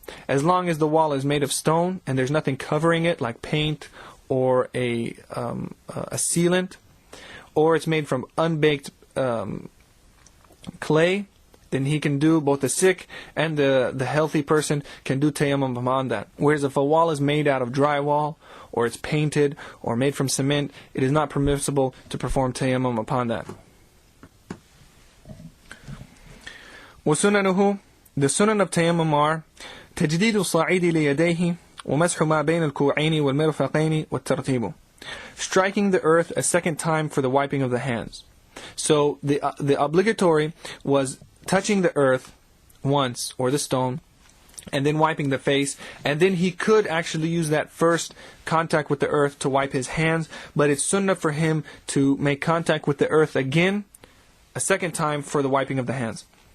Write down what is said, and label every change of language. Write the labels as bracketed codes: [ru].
[en] As long as the wall is made of stone and there's nothing covering it, like paint or a sealant, or it's made from unbaked clay, then he can do, both the sick and the healthy person can do tayammum upon that. Whereas if a wall is made out of drywall, or it's painted, or made from cement, it is not permissible to perform tayammum upon that. [ar] وَسُنَنُهُ, [en] the sunan of tayammum are [ar] تجديد الصعيد ليديه ومسح ما بين الكوعين والمرفقين والترتيب. [en] Striking the earth a second time for the wiping of the hands. So the obligatory was touching the earth once, or the stone, and then wiping the face, and then he could actually use that first contact with the earth to wipe his hands, but it's sunnah for him to make contact with the earth again, a second time, for the wiping of the hands.